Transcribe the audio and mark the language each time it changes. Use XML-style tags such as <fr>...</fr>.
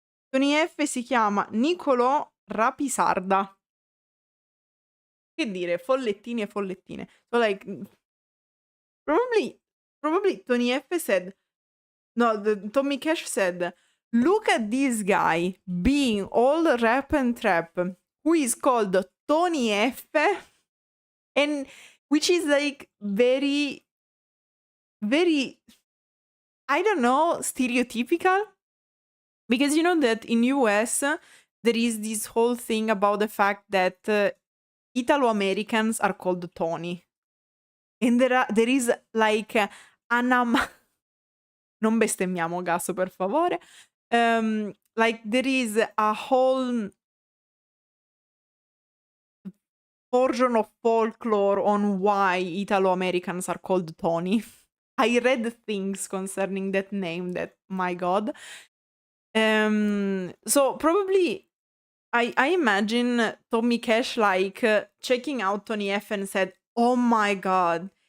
<it>Tony Effe si chiama Nicolò Rapisarda. Che dire, follettini e follettine.</it> <en>So like, probably Tony Effe said, no, Tommy Cash said, look at this guy being all rap and trap, who is called Tony Effe, and which is like very, very, I don't know, stereotypical. Because you know that in US, there is this whole thing about the fact that Italo-Americans are called Tony. And there is like</en> <it>non bestemmiamo, Gasso, per favore.</it> <en>Like there is a whole portion of folklore on why Italo-Americans are called Tony. I read things concerning that name that, my God. So probably I imagine Tommy Cash like checking out Tony Effe and said, oh my God,</en>